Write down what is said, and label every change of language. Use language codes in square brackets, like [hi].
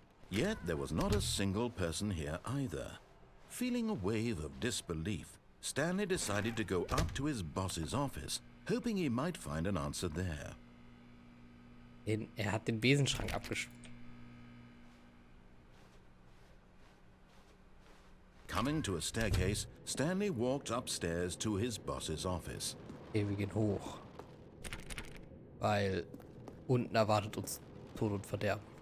[en] Yet there was not a single person here either. Feeling a wave of disbelief, Stanley decided to go up to his boss's office, hoping he might find an answer there. [de] Er hat den Besenschrank abgeschlossen. [en] Coming to a staircase, Stanley walked upstairs to his boss's office. [de] Okay, wir gehen hoch. Weil unten erwartet uns Tod und Verderben.